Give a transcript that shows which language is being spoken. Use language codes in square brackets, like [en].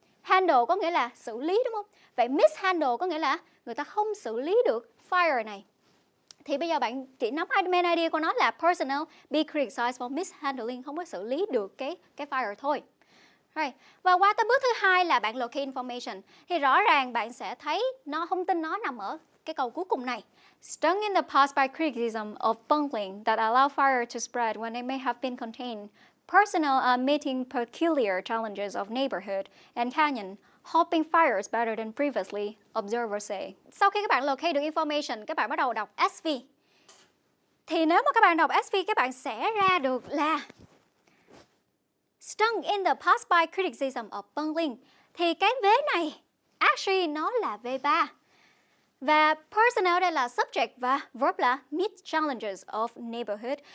[vi] Handle có nghĩa là xử lý đúng không? Vậy mishandle có nghĩa là người ta không xử lý được fire này. Thì bây giờ bạn chỉ nắm main idea của nó là [en] personnel be criticized for mishandling, [vi] không có xử lý được cái fire thôi. Right. Và qua tới bước thứ 2 là bạn [en] locate information. [vi] Thì rõ ràng bạn sẽ thấy thông tin nó nằm ở cái câu cuối cùng này. [en] Stung in the past by criticism of bungling that allow fire to spread when they may have been contained, personnel are meeting peculiar challenges of neighborhood and canyon, hopping fires better than previously, observers say. [vi] Sau khi các bạn locate được information, các bạn bắt đầu đọc SV. Thì nếu mà các bạn đọc SV, các bạn sẽ ra được là [en] stung in the past by criticism of bungling. [vi] Thì cái vế này, actually nó là V3. Và personnel đây là subject và verb là [en] meet challenges of neighborhood.